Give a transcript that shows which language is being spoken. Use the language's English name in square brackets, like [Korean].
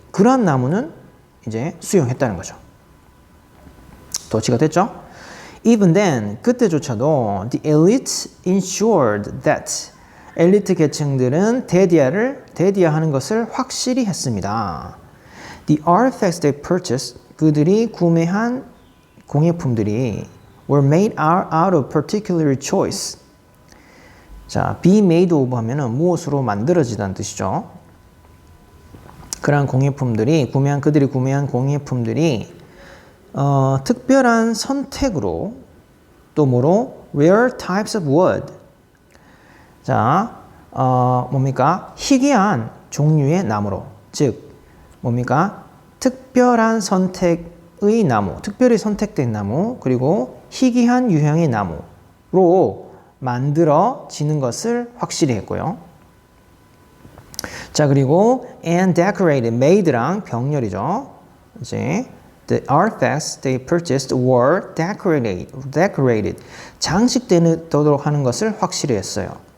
[Korean] 그런 나무는 이제 수용했다는 거죠. 도치가 됐죠? [English] Even then, [Korean] 그때조차도 [English] the elite ensured that [Korean] 엘리트 계층들은 대디아하는 것을 확실히 했습니다. [English] The artifacts they purchased, [Korean] 그들이 구매한 공예품들이 [English] were made out of particular choice. [Korean] 자, be made of 하면은 무엇으로 만들어지다는 뜻이죠. 그러한 그들이 구매한 공예품들이 특별한 선택으로 또 뭐로? [English] rare types of wood. [Korean] 자, 뭡니까? 희귀한 종류의 나무로. 즉, 뭡니까? 특별한 선택의 나무, 특별히 선택된 나무, 그리고 희귀한 유형의 나무로 만들어지는 것을 확실히 했고요. 자, 그리고 [English] and decorated, [Korean] made랑 병렬이죠. [English] 이제 the artifacts they purchased were decorated. [Korean] 장식되도록 하는 것을 확실히 했어요.